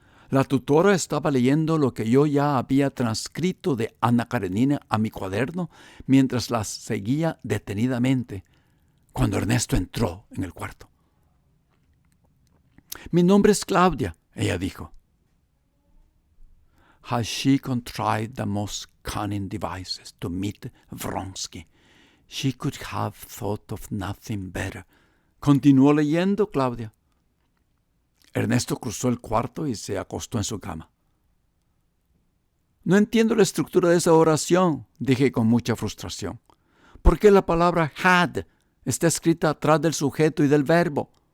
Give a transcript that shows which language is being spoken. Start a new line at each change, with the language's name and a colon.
Spanish: La tutora estaba leyendo lo que yo ya había transcrito de Ana Karenina a mi cuaderno mientras las seguía detenidamente, cuando Ernesto entró en el cuarto. «Mi nombre es Claudia», ella dijo.
English: «Has she contrived the most cunning devices to meet Vronsky? She could have thought of nothing better».
Spanish: Continuó leyendo Claudia. Ernesto cruzó el cuarto y se acostó en su cama. «No entiendo la estructura de esa oración», dije con mucha frustración. «¿Por qué la palabra had está escrita atrás del sujeto y del verbo?